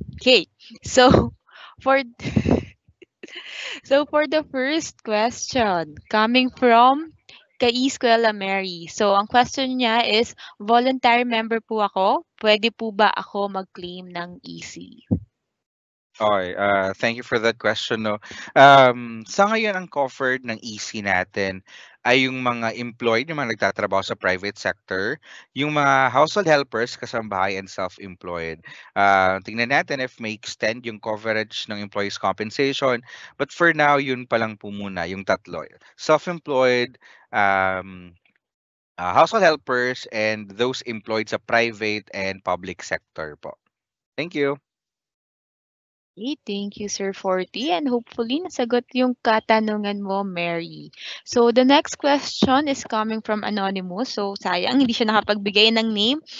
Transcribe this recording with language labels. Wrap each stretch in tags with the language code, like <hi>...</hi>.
<en>Okay, so for for the first question, coming from kay Escuela Mary.</en> <tl>So ang question niya is, voluntary member po ako, pwede po ba ako mag-claim ng EC?</tl> <en>Okay, thank you for that question.</en> <tl>No, sa ngayon ang covered ng EC natin ay yung mga employed, yung mga nagtatrabaho sa private sector, yung mga household helpers, kasambahay, and self-employed. Tingnan natin if may extend yung coverage ng employees compensation.</tl> <en>But for now,</en> <tl>yun pa lang po muna, yung tatlo.</tl> <en>Self-employed, household helpers, and those employed sa private and public sector po. Thank you. Okay, thank you, Sir Forty. And hopefully,</en> <tl>nasagot yung katanungan mo,</tl> <en>Mary. So, the next question is coming from Anonymous.</en> <tl>So, sayang, hindi siya nakapagbigay ng name.</tl>